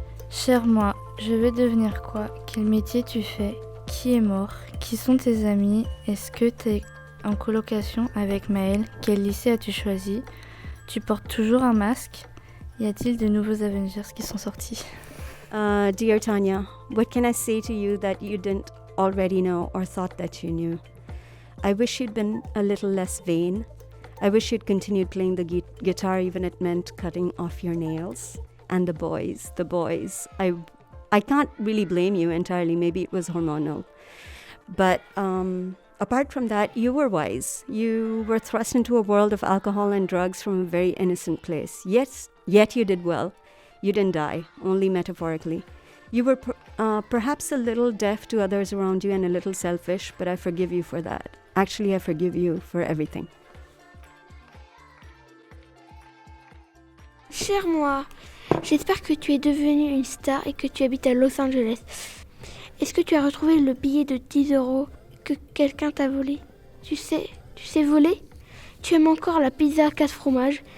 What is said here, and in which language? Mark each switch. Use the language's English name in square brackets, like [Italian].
[French] Cher moi, je veux devenir quoi? Quel métier tu fais? Qui est mort? Qui sont tes amis? Est-ce que t'es en colocation avec Maël? Quel lycée as-tu choisi? Tu portes toujours un masque? Y a-t-il de nouveaux Avengers qui sont sortis? [English] Dear Tanya, what can I say to you that you didn't already know or thought that you knew? I wish you'd been a little less vain. I wish you'd continued playing the guitar even it meant cutting off your nails. And the boys. I can't really blame you entirely. Maybe it was hormonal. But apart from that, you were wise. You were thrust into a world of alcohol and drugs from a very innocent place. Yet you did well. You didn't die, only metaphorically. You were perhaps a little deaf to others around you and a little selfish, but I forgive you for that. Actually, I forgive you for everything. [French] Cher moi, j'espère que tu es devenue une star et que tu habites à Los Angeles. Est-ce que tu as retrouvé le billet de 10 € que quelqu'un t'a volé? Tu sais voler? Tu aimes encore la pizza 4 fromages?